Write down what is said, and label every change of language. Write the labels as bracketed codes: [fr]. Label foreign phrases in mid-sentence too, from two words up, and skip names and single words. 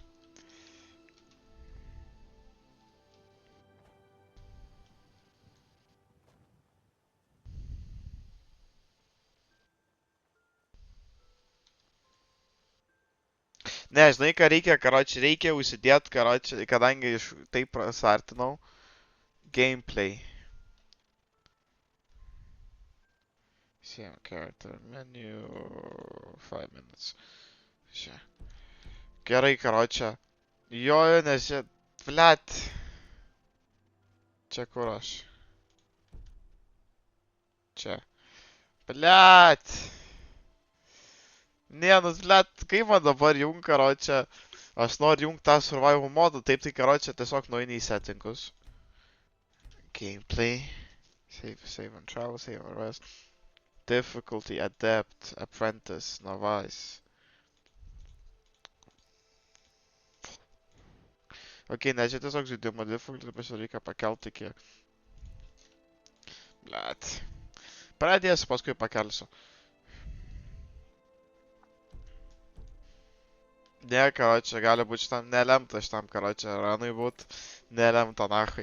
[lt] Ne, žinai, ką reikia, karočią, reikia užsidėt, karočią, kadangi iš taip prasartinau. [en] Gameplay. Same character menu. 5 minutes. [lt] Čia. Gerai, karočią. Jo, nes čia... Blet. Čia kur aš? Čia. Blet. Ne, nu, blet, kaip man dabar jung, karočią? Aš noriu jungt tą survival modą, taip tai, karočią, tiesiog nueini į settingus. Gameplay. [en] Save and travel, save and rest. Difficulty, adept, apprentice, novice. [lt] Ok, ne, čia tiesiog žaidimo difficulty, bet čia reikia pakelt iki Blet. Pradėsiu, paskui pakelsiu. Ne, karočią, gali būti šitam nelemta, šitam karočią ranui būt nelemta, nachai.